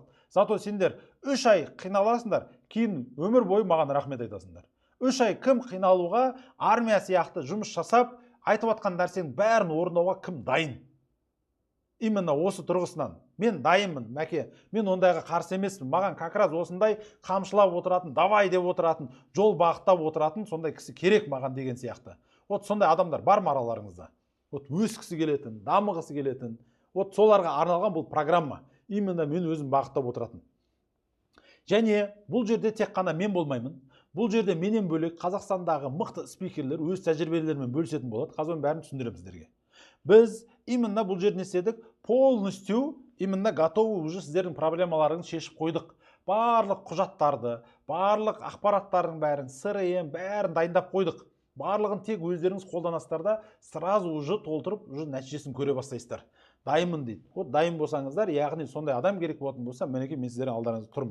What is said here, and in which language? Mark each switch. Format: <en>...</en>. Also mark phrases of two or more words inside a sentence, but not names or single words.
<kk>Зато сендер 3 ай қиналасыңдар, кейін өмір бойы маған рахмет айтасыңдар. 3 ай кім қиналуға, армия сияқты жұмыс жасап, айтып жатқан нәрсенің бәрін орындауға кім дайын? Именно осы тұрғысынан. Мен дайынмын, мәке. Мен ондайға қарсы емеспін. Маған</kk> <ru>как раз</ru> <kk>осындай қамшылап отыратын, давай деп отыратын, жол бағыттап отыратын сондай кісі керек маған деген сияқты. Сондай адамдар бар ма араларыңызда? Өскісі келетін, дамығысы келетін. Соларға арналған бұл программа. Именно мен өзім бағыттап отыратын. Және бұл жерде тек қана мен болмаймын. Бұл жерде менен бөлек Қазақстандағы мықты спикерлер өз тәжірибелерімен бөлісетін болады. Қазір бәрін түсіндіремін сіздерге. Біз именно бұл жерде не істедік?</kk> <ru>Полностью именно готовы уже</ru> <kk>сіздердің проблемаларыңызды шешіп қойдық. Барлық құжаттарды, барлық ақпараттардың бәрін, CRM бәрін дайындап қойдық. Барлығын тек өздеріңіз қолданасыздар да</kk> <ru>сразу уже</ru> <kk>толтырып, уже нәтижесін көре бастайсыздар. Дайынмын дейді. Дайын болсаңыздар, яғни сондай адам керек болатын болса, мінекей мен сіздердің алдарыңызда тұрмын.</kk>